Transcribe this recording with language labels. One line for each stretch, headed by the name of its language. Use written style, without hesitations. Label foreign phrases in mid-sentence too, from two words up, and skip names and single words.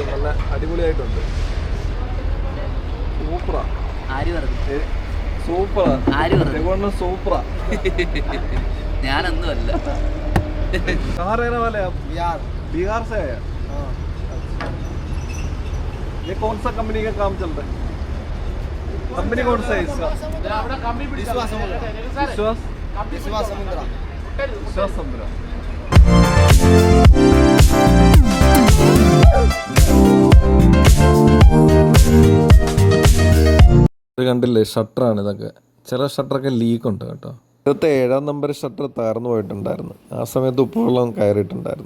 Malayalam: നല്ല അടിപൊളിയായിട്ടുണ്ട്. സൂപ്പറാ. സൂപ്പറാ. സൂപ്പറാ. ഞാനൊന്നും അല്ല.
Hindi: कहाँ रहने वाले आप? बिहार से है। ये कौन सा कंपनी का काम चल रहा है? कंपनी कौन सा है इसका? विश्वास समुद्रा.
Malayalam: ഇത് കണ്ടില്ലേ, ഷട്ടറാണ് ഇതൊക്കെ. ചില ഷട്ടറൊക്കെ ലീക്കുണ്ട് കേട്ടോ. ഇന്നത്തെ 7ാം നമ്പർ ഷട്ടർ തകർന്നു പോയിട്ടുണ്ടായിരുന്നു. ആ സമയത്ത് ഉപ്പുവെള്ളം കയറിയിട്ടുണ്ടായിരുന്നു.